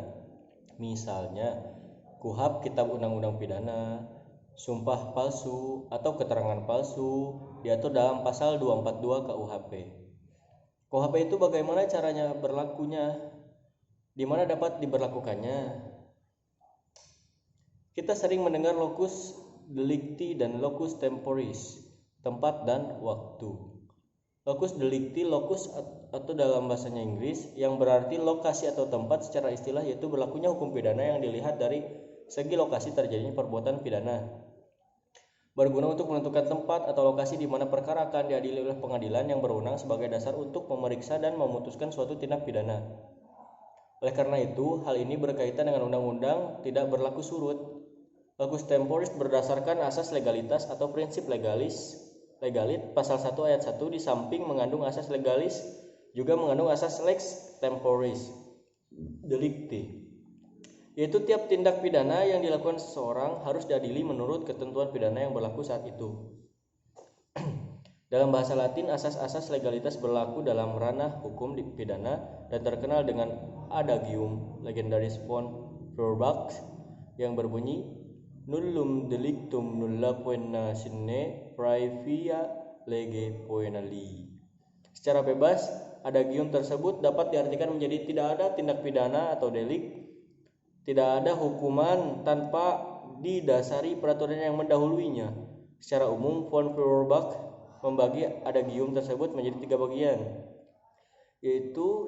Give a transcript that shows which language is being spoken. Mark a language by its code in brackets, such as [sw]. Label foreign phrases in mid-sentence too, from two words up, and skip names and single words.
[id] Misalnya KUHP Kitab Undang-Undang Pidana, sumpah palsu atau keterangan palsu diatur dalam pasal 242 KUHP. KUHP itu bagaimana caranya berlakunya, di mana dapat diberlakukannya. Kita sering mendengar [la] locus delicti [id] dan [la] locus temporis, [id] tempat dan waktu. [la] Locus delicti, [id] locus atau dalam bahasanya Inggris, yang berarti lokasi atau tempat secara istilah, yaitu berlakunya hukum pidana yang dilihat dari segi lokasi terjadinya perbuatan pidana. Berguna untuk menentukan tempat atau lokasi di mana perkara akan diadili oleh pengadilan yang berwenang sebagai dasar untuk memeriksa dan memutuskan suatu tindak pidana. Oleh karena itu, hal ini berkaitan dengan undang-undang tidak berlaku surut. [la] Locus temporis [id] berdasarkan asas legalitas atau prinsip legalit pasal 1 ayat 1, di samping mengandung asas legalis juga mengandung asas [la] lex temporis delicti, [id] yaitu tiap tindak pidana yang dilakukan seseorang harus diadili menurut ketentuan pidana yang berlaku saat itu. Dalam bahasa Latin, asas-asas legalitas berlaku dalam ranah hukum pidana dan terkenal dengan adagium legendaris von Feuerbach yang berbunyi [la] nullum delictum nulla poena sine praevia lege poenali. [id] Secara bebas, adagium tersebut dapat diartikan menjadi tidak ada tindak pidana atau delik, tidak ada hukuman tanpa didasari peraturan yang mendahuluinya. Secara umum, von Feuerbach membagi adagium tersebut menjadi 3 bagian, yaitu 1.